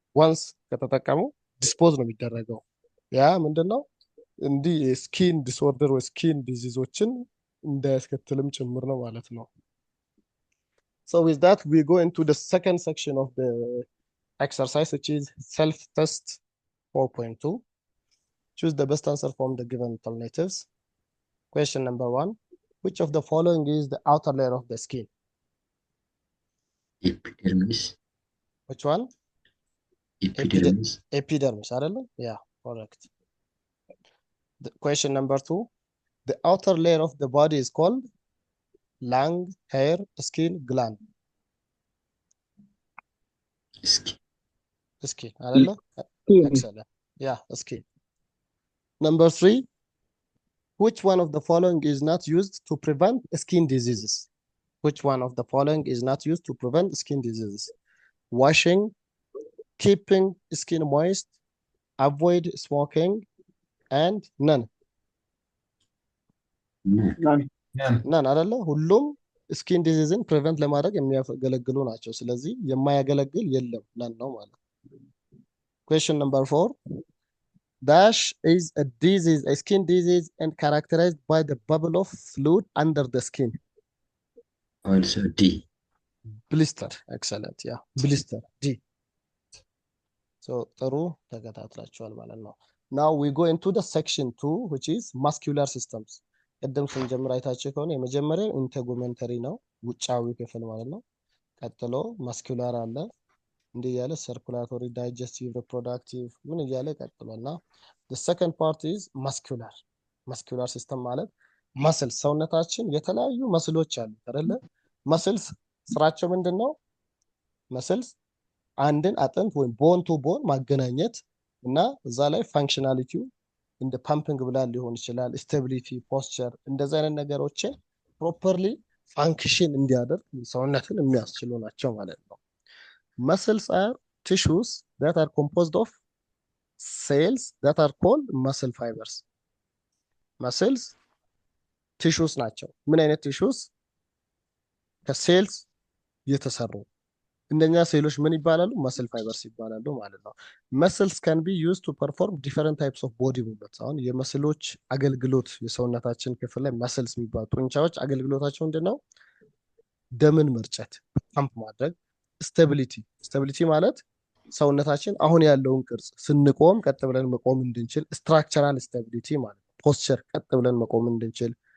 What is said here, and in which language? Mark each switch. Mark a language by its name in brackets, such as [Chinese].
[Amharic] ዋንስ ከተጠቀሙ ዲስፖዝ ነው የሚደረገው። ያ ምንድነው እንዲህ ስኪን ዲስኦርደር ወይ ስኪን ዲዚዞችን እንዳያስከትልም ጭምር ነው ማለት ነው። [English] So with that we go into the second section of the exercise, which is self-test 4.2. Choose the best answer from the given alternatives. Question number 1. Which of the following is the outer layer of the skin? Epidermis. Which one? Epidermis. Epidermis, [Amharic] አይደለም? [English] Yeah, correct. Question number 2. The outer layer of the body is called lung, hair, skin, gland. Skin. Skin, [Amharic] አይደለም? [English] Excellent. Yeah, skin. Number 3. Which one of the following is not used to prevent skin diseases? Which one of the following is not used to prevent skin diseases? Washing, keeping skin moist, avoid smoking, and none. [Amharic] None አይደለ? ሁሉም ስኪን ዲዚዝን ፕሪቨንት ለማድረግ የሚያገለግሉ ናቸው። ስለዚህ የማያገለግል የለም none ነው ማለት። [English] Question number 4. Dash is a disease, a skin disease, and characterized by the bubble of fluid under the skin. Also D. Blister. Excellent. Yeah. Blister. D. So [Amharic] ጥሩ ተከታትላችኋል ማለት ነው። [English] Now we go into the section 2, which is muscular systems. [Amharic] ቀደም ስንጀምር አይታችሁ ከሆነ የመጀመሪያው ኢንተጉመንተሪ ነው፣ ውጫዊ ክፍል ማለት ነው። ቀጥሎ ማስኩላር አለ፣ እንዲህ እያለ ሰርኩላቶሪ፣ ዳይጀስቲቭ፣ ሪፕሮዳክቲቭ ምን እያለ ቀጥሎና [English] the second part is muscular. [Amharic] muscular system ማለት መስል ሰውነታችን የተለያዩ መስሎች አሉ አይደለ? መስልስ ስራቸው ምንድነው? መስልስ አንድን አጥንት ወይም ቦን ቱ ቦን ማገናኘት እና እዛ ላይ ፋንክሽናሊቲው እንደ ፓምፒንግ ብላድ ሊሆን ይችላል፣ ስቴቢሊቲ፣ ፖስቸር እንደዚህ አይነት ነገሮችን ፕሮፐርሊ ፋንክሽን እንዲያደርግ ሰውነትን የሚያስችሉ ናቸው ማለት ነው። [English] muscles are tissues that are composed of cells that are called muscle fibers. [Amharic] muscles tissues ናቸው። ምን አይነት tissues? ከሴልስ የተሰሩ እንደኛ ሴሎች ምን ይባላሉ? [English] muscle fibers [Amharic] ይባላሉ ማለት ነው። [English] muscles can be used to perform different types of body movements. [Amharic] አሁን የመስሎች አገልግሎት የሰውነታችን ክፍል ላይ muscles የሚባሉ ጡንቻዎች አገልግሎታቸው ምንድነው? ደምን መርጨት፣ ፓምፕ ማድረግ፣ ስቴቢሊቲ ማለት ሰውነታችን አሁን ያለውን ቅርጽ ስንቆም ቀጥ ብለን መቆም እንድንችል፣ ስትራክቸራል ስቴቢሊቲ ማለት ነው። ፖስቸር ቀጥ ብለን መቆም እንድንችል፣